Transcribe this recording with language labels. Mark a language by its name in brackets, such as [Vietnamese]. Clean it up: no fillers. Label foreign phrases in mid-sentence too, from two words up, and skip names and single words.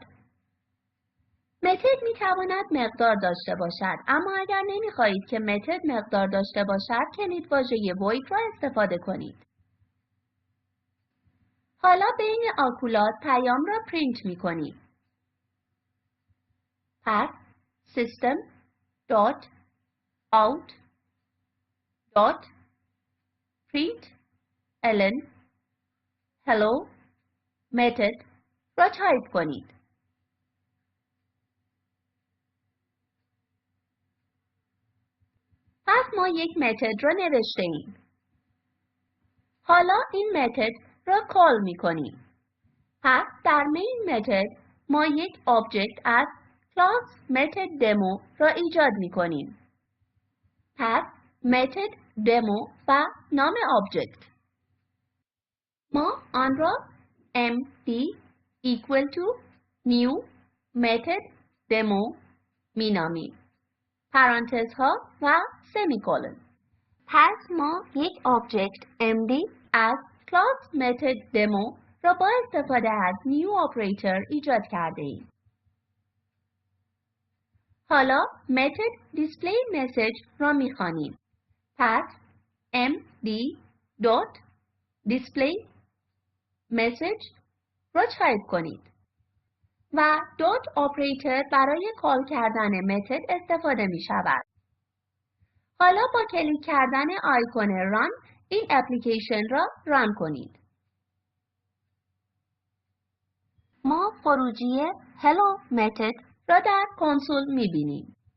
[Persian] متد می‌تواند مقدار داشته باشد، اما اگر نمی‌خواهید که متد مقدار داشته باشد، کلید واژه void را استفاده کنید. حالا بین آکولاد پیام را پرینت می‌کنیم. پس [English] system dot out dot print ln hello method [Persian] را تایپ کنید. پس ما یک متد را نوشته ایم. حالا این متد را کال می کنیم. پس در مین متد ما یک آبجکت از کلاس [English] method demo [Persian] را ایجاد می کنیم. پس [English] method demo [Persian] و نام آبجکت. ما آن را [English] md equal to new method demo [Persian] می نامیم. پرانتزها و سمیکولن. پس ما یک آبجکت md از کلاس [English] method demo [Persian] را با استفاده از نیو اپراتور ایجاد کرده ایم. حالا متد [English] display message [Persian] را می‌خوانیم. پس [English] md dot display message [Persian] را تایپ کنید و dot اپراتور برای کال کردن متد استفاده می شود. حالا با کلیک کردن آیکون ران این اپلیکیشن را ران کنید. ما خروجی [English] hello method [Persian] را در کنسول می بینیم.